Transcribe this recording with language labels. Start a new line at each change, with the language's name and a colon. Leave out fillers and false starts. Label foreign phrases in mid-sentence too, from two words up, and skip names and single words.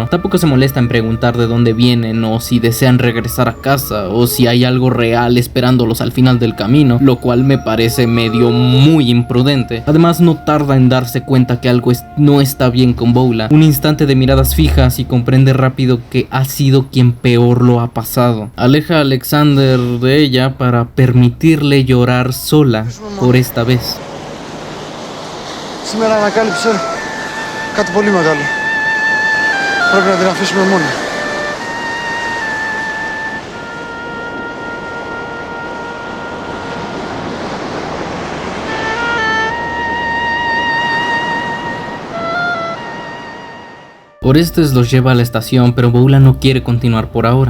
Spanish: Tampoco se molesta en preguntar de dónde vienen, o si desean regresar a casa, o si hay algo real esperándolos al final del camino, lo cual me parece medio muy imprudente. Además, no tarda en darse cuenta que algo no está bien con Bogla. Un instante de miradas fijas y comprende rápido que ha sido quien peor lo ha pasado. Aleja a Alexander de ella para permitirle llorar sola por esta vez.
Greek: Σήμερα ανακάλυψε κάτι πολύ μεγάλο. Πρέπει να την αφήσουμε μόνη.
Spanish: Orestes los lleva a la estación, pero Bogla no quiere continuar por ahora.